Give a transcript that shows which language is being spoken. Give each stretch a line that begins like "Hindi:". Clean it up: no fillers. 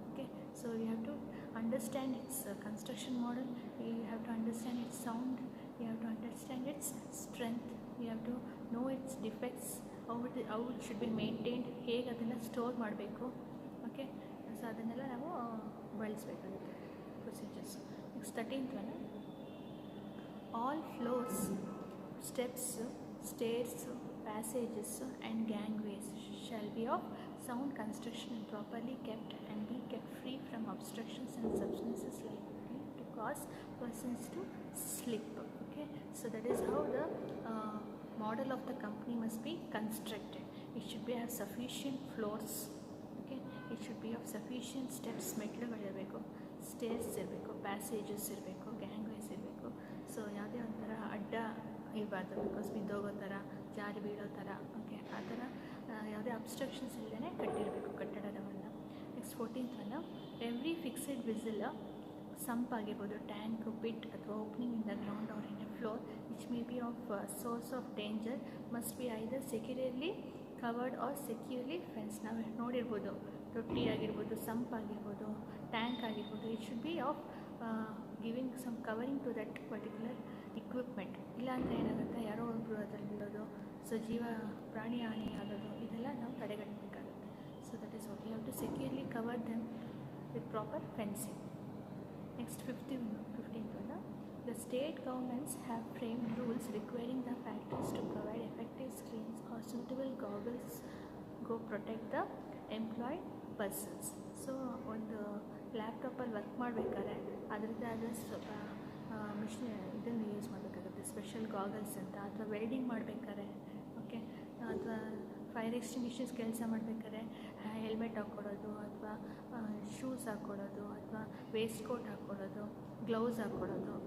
English: okay, so you have to understand its construction model, you have to understand its sound, you have to understand its strength, you have to know its defects, how it should be maintained,
Kannada: ಹೇಗೆ ಅದನ್ನು store ಮಾಡಬೇಕು. Okay, so ಅದನ್ನೆಲ್ಲ ನಾವು ಬಳಸಬೇಕಾಗುತ್ತೆ procedures.
English: Next 13th one, all floors, steps, stairs, passages and gangways shall be of sound construction and properly kept and be kept free from obstructions and substances likely to cause persons to slip. Okay, so that is how the model of the company must be constructed. It should be have sufficient floors. Okay, it should be of sufficient steps,
Kannada: ಮೆಟ್ಲುಗಳು ಇರಬೇಕು, stairs ಇರಬೇಕು, passages ಇರಬೇಕು, ಗ್ಯಾಂಗ್ವೇಸ್ ಇರಬೇಕು. So ಯಾವುದೇ ಒಂಥರ ಅಡ್ಡ ಇರಬಾರ್ದು, because ಬಿದ್ದೋಗೋ ಥರ, ಜಾರಿ ಬೀಳೋ ಥರ, ಓಕೆ, ಆ ಥರ ಯಾವುದೇ ಅಬ್ಸ್ಟ್ರಕ್ಷನ್ಸ್ ಇಲ್ಲದೇ ಕಟ್ಟಿರಬೇಕು ಕಟ್ಟಡವನ್ನು.
English: Next 14th one, every fixed vessel, sump ಆಗಿರ್ಬೋದು, tank, pit ಅಥವಾ opening in the ground or in a floor which may be of source of danger must be either securely covered or securely fence.
Kannada: ನಾವು ನೋಡಿರ್ಬೋದು, ತೊಟ್ಟಿ ಆಗಿರ್ಬೋದು, sump ಆಗಿರ್ಬೋದು, tank ಆಗಿರ್ಬೋದು,
English: It should be of giving some covering to that particular equipment.
Kannada: ಇಲ್ಲಾಂದರೆ ಏನಾಗುತ್ತೆ, ಯಾರೋ ಒಬ್ಬರು ಅದರಲ್ಲಿ ಬೀಳೋದು, ಸೊ ಪ್ರಾಣಿ ಹಾನಿ ಆಗೋದು, ಇದೆಲ್ಲ ನಾವು ತಡೆಗಟ್ಟಬೇಕಾಗುತ್ತೆ.
English: So that is what you have to securely cover them with proper fencing. Next 15th one, the state governments have framed rules requiring the factories to provide effective screens or suitable goggles go protect the employed persons.
Kannada: So ಒಂದು ಲ್ಯಾಪ್ಟಾಪಲ್ಲಿ work ಮಾಡಬೇಕಾದ್ರೆ ಅದರದ್ದೇ ಆದ ಸ್ವಲ್ಪ ಇದನ್ನು use ಮಾಡಬೇಕಾಗುತ್ತೆ, special goggles ಅಂತ, ಅಥವಾ ವೆಲ್ಡಿಂಗ್ ಮಾಡಬೇಕಾದ್ರೆ, ಓಕೆ, ಅಥವಾ ಫೈರ್ ಎಕ್ಸ್ಟಿಂಗ್ವಿಷರ್ಸ್ ಕೆಲಸ ಮಾಡಬೇಕಾದ್ರೆ ಹೆಲ್ಮೆಟ್ ಹಾಕ್ಕೊಡೋದು, ಅಥವಾ ಶೂಸ್ ಹಾಕ್ಕೊಡೋದು, ಅಥವಾ ವೇಸ್ಟ್ ಕೋಟ್ ಹಾಕ್ಕೊಡೋದು, ಗ್ಲೌಸ್ ಹಾಕ್ಕೊಡೋದು.